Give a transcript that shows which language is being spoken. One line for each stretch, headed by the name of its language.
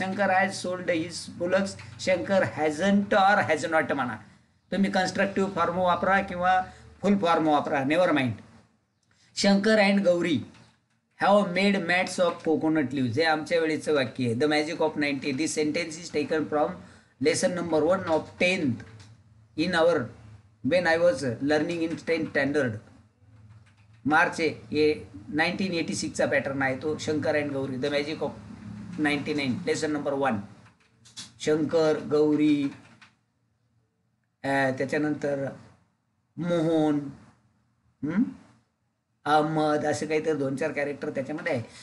English: Shankar has sold his bullocks. Shankar hasn't or has not म्हणा.
Marathi: तुम्ही constructive form वापरा किंवा फुल फॉर्म वापरा,
English: Never mind. Shankar and Gauri have made mats of coconut leaves.
Marathi: हे आमच्या वेळेचं वाक्य आहे.
English: The magic of 90. This sentence is taken from lesson number 1 of 10th in our when I was learning in 10th standard.
Marathi: March हे 1986चा pattern आहे तो.
English: Shankar and Gauri the magic of 99 lesson number 1.
Marathi: Shankar, Gauri, त्याच्यानंतर मोहन, अहमद, असे काहीतरी 2-4 कॅरेक्टर त्याच्यामध्ये आहे.